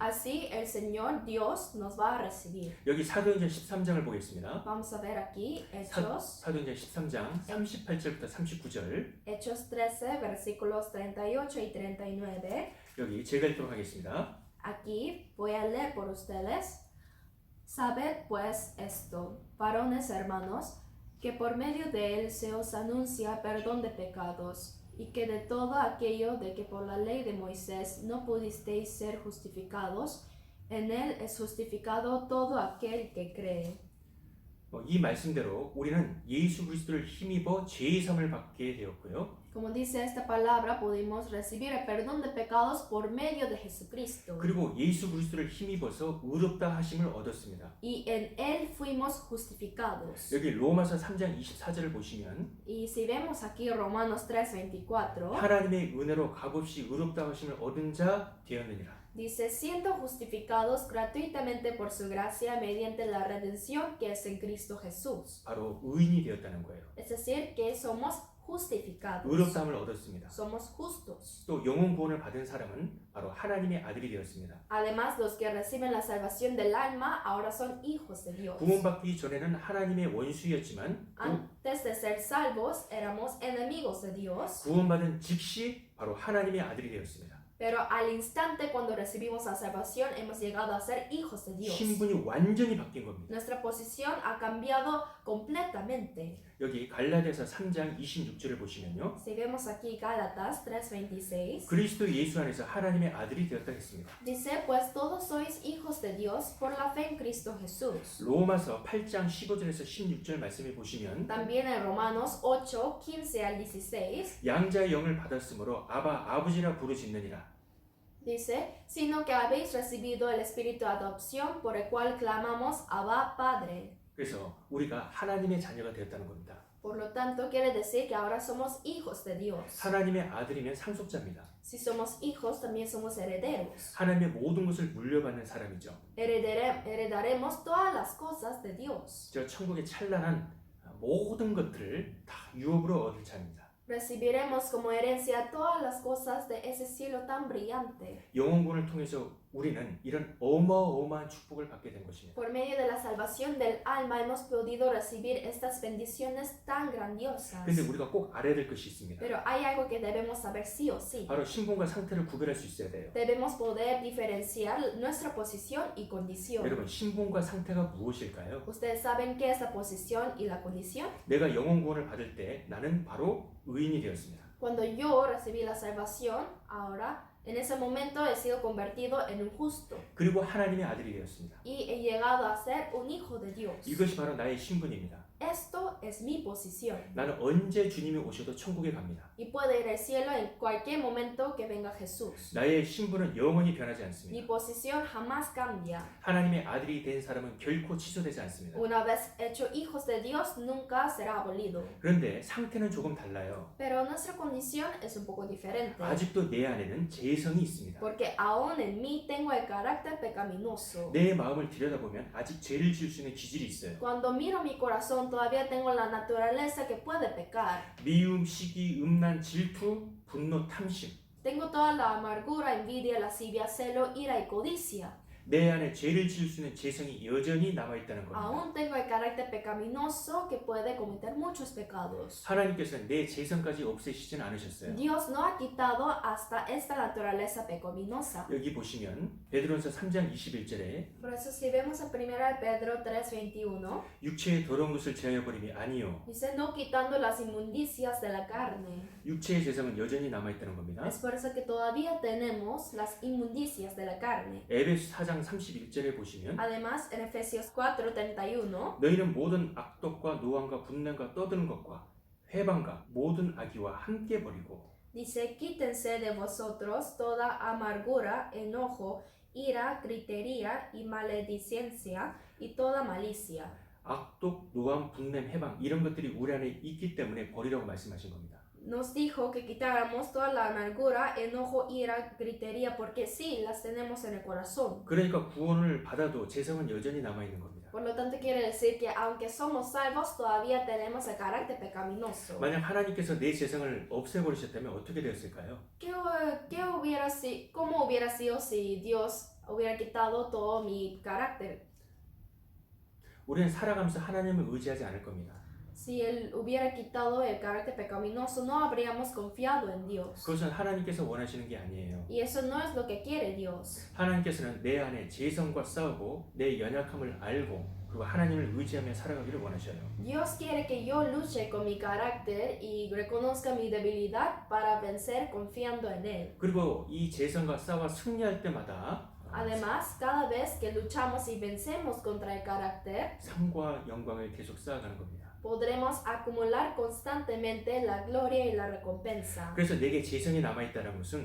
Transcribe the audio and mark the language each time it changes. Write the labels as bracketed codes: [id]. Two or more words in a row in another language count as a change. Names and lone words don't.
[es] Así el Señor Dios nos va a recibir. [ko] 여기 사도행전 13장을 보겠습니다. [es] Vamos a ver aquí Hechos, [ko] 사도행전 13장 38절부터 39절. [es] Hechos 13, versículos 38 y 39. [ko] 여기 제가 읽도록 하겠습니다. [es] Aquí voy a leer por ustedes. Sabed pues esto, varones hermanos, que por medio de él se os anuncia perdón de pecados, y que de todo aquello de que por la ley de Moisés no pudisteis ser justificados, en él es justificado todo aquel que cree. [ko] 이 말씀대로 우리는 예수 그리스도를 힘입어 죄의 사함을 받게 되었고요. [es] Como dice esta palabra, pudimos recibir el perdón de pecados por medio de Jesucristo. [ko] 그리고 예수 그리스도를 힘입어서 의롭다 하심을 얻었습니다. [es] Y en él fuimos justificados. [ko] 여기 로마서 3장 24절을 보시면 [es] Y si vemos aquí Romanos 3:24, [ko] 하나님의 은혜로 값없이 의롭다 하심을 얻은 자 되었느니라. [es] dice, siendo justificados gratuitamente por su gracia mediante la redención que es en Cristo Jesús. [ko] 바로 의인이 되었다는 거예요. [es] Es decir, que somos justificados. [ko] 의롭다함을 얻었습니다. [es] Somos justos. [ko] 또 영혼 구원을 받은 사람은 바로 하나님의 아들이 되었습니다. [es] Además, los que reciben la salvación del alma ahora son hijos de Dios. [ko] 구원받기 전에는 하나님의 원수였지만 [es] Antes de ser salvos, éramos enemigos de Dios. [ko] 구원받은 즉시 바로 하나님의 아들이 되었습니다. [es] Pero al instante cuando recibimos la salvación hemos llegado a ser hijos de Dios. [ko] 신분이 완전히 바뀐 겁니다. [es] Nuestra posición ha cambiado completamente. [ko] 여기 갈라디아서 3장 26절을 보시면요. [es] Si vemos aquí Gálatas 3:26, [ko] 그리스도 예수 안에서 하나님의 아들이 되었다 했습니다. [es] dice, pues todos sois hijos de Dios por la fe en Cristo Jesús. [ko] 로마서 8장 15절에서 16절 말씀해 보시면 [es] También en Romanos 8, 15 al 16, [ko] 양자의 영을 받았으므로 아버지라 부르짖느니라. [es] dice, sino que habéis recibido el espíritu de adopción por el cual clamamos Abba Padre. [ko] 그래서 우리가 하나님의 자녀가 되었다는 겁니다. [es] Por lo tanto, quiere decir que ahora somos hijos de Dios. [ko] 하나님의 아들이면 상속자입니다. [es] Si somos hijos, también somos herederos. [ko] 하나님의 모든 것을 물려받는 사람이죠. [es] Heredaremos todas las cosas de Dios. [ko] 저 천국의 찬란한 모든 것들을 다 유업으로 얻을 자입니다. [es] Recibiremos como herencia todas las cosas de ese cielo tan brillante. [ko] 영혼구원을 통해서 우리는 이런 어마어마한 축복을 받게 된 것입니다. [es] Por medio de la salvación del alma hemos podido recibir estas bendiciones tan grandiosas. [ko] 근데 우리가 꼭 알아야 될 것이 있습니다. [es] Pero hay algo que debemos saber sí o sí. [ko] 바로 신분과 상태를 구별할 수 있어야 돼요. [es] Debemos poder diferenciar nuestra posición y condición. [ko] 여러분, 신분과 상태가 무엇일까요? [es] ¿Ustedes saben qué es la posición y la condición? [ko] 내가 영혼구원을 받을 때 나는 바로 의인이 되었습니다. [es] Cuando yo recibí la salvación, ahora, en ese momento he sido convertido en un justo. [ko] 그리고 하나님의 아들이 되었습니다. [es] Y he llegado a ser un hijo de Dios. [ko] 이것이 바로 나의 신분입니다. [es] Esto es mi posición. [ko] 나는 언제 주님이 오셔도 천국에 갑니다. [es] Y puede ir al cielo en cualquier momento que venga Jesús. [ko] 나의 신분은 영원히 변하지 [es] Mi [ko] 않습니다. [es] posición jamás cambia. [ko] 하나님의 아들이 된 사람은 결코 취소되지 않습니다. [es] Una vez hecho hijos de Dios, nunca será abolido. [ko] 그런데 상태는 조금 달라요. [es] Pero nuestra condición es un poco diferente. [ko] 아직도 내 안에는 죄성이 있습니다. [es] Porque aún en mí tengo el carácter pecaminoso. [ko] 내 마음을 들여다보면 아직 죄를 지을 수 있는 기질이 있어요. [es] Cuando miro mi corazón, todavía tengo la naturaleza que puede pecar. [ko] 미움, 시기, 음란, 질투, 분노, 탐심. [es] Tengo toda la amargura, envidia, lascivia, celo, ira y codicia. [ko] 내 안에 죄를 지을 수 있는 죄성이 여전히 남아있다는 겁니다. [es] Aún tengo el carácter pecaminoso que puede cometer muchos pecados. [ko] 하나님께서는 내 죄성까지 없애시진 않으셨어요. [es] Dios no ha quitado hasta esta naturaleza pecaminosa. [ko] 여기 보시면 베드로전서 3장 21절에 [es] Por eso si vemos en 1 Pedro 3:21, [ko] 육체의 더러운 것을 제하여 버림이 아니요 [es] dice no quitando las inmundicias de la carne. [ko] 육체의 죄성은 여전히 남아있다는 겁니다. [es] Es por eso que todavía tenemos las inmundicias de la carne. [ko] 에베소 4장 31절에 보시면 [es] Además, en Efesios 4:31, [ko] 너희는 모든 악독과 노함과 분냄과 떠드는 것과 회방과 모든 악의와 함께 버리고 [es] dice, quítense de vosotros toda amargura, enojo, ira, gritería y maledicencia y toda malicia. [ko] 악독, 노함, 분냄, 회방 이런 것들이 우리 안에 있기 때문에 버리라고 말씀하신 겁니다. [es] nos dijo que quitáramos toda la amargura, enojo, ira, gritería, porque sí, las tenemos en el corazón. [ko] 그러니까 구원을 받아도 재성은 여전히 남아 있는 겁니다. [es] Por lo tanto, quiere decir que aunque somos salvos, todavía tenemos el carácter pecaminoso. [ko] 만약 하나님께서 내 재성을 없애버리셨다면 어떻게 되었을까요? [es] ¿Cómo hubiera sido si Dios hubiera quitado todo mi carácter? [ko] 우리는 살아가면서 하나님을 의지하지 않을 겁니다. [es] Si Él hubiera quitado el carácter pecaminoso, no habríamos confiado en Dios. [ko] 그것은 하나님께서 원하시는 게 아니에요. [es] Y eso no es lo que quiere Dios. [ko] 하나님께서는 내 안에 재성과 싸우고 내 연약함을 알고 그리고 하나님을 의지하며 살아가기를 원하셔요. [es] Dios quiere que yo luche con mi carácter y reconozca mi debilidad para vencer confiando en Él. [ko] 그리고 이 재성과 싸워 승리할 때마다 [es] Además, cada vez que luchamos y vencemos contra el carácter, [ko] 상과 영광을 계속 쌓아가는 겁니다. [es] podremos acumular constantemente la gloria y la recompensa. [ko] 그래서 내게 재성이 남아있다는 것은